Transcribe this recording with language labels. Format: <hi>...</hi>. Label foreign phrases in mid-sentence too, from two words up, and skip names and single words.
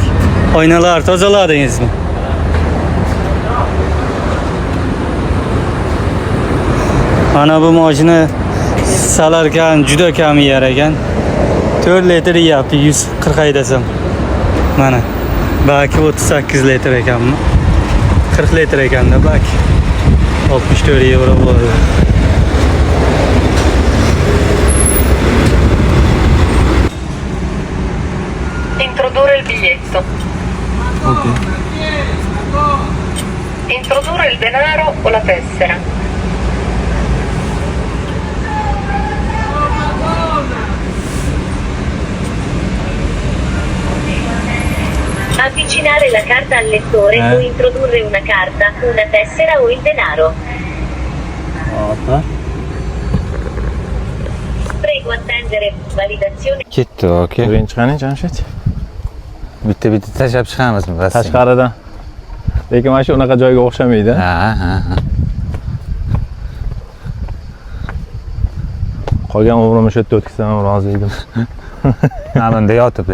<uz>Oynalar tozaladingizmi? Mana bu mashina salarkan juda kam yer ekan. 4 litr yeyapti 140 haydasam. Mana balki 38 litr ekanmi? 40 litr ekanda balki 64 euro bo'ladi.</uz> <it>Introdurre il biglietto. Ok. Introdurre il denaro o la tessera. Avvicinare la carta al lettore o introdurre una carta, una tessera o il denaro. Prego attendere validazione.</it> <uz>Ketdi, okey. Birinchi qani Jamshid? Bitta tashlab chiqamizmi? Tashqaridan. Lekin mana shu unaqa joyga o'xshamaydi. Ha. Qolgan umrimni shu yerda o'tkazsam ham rozi edim. Mana bunda yotib.</uz>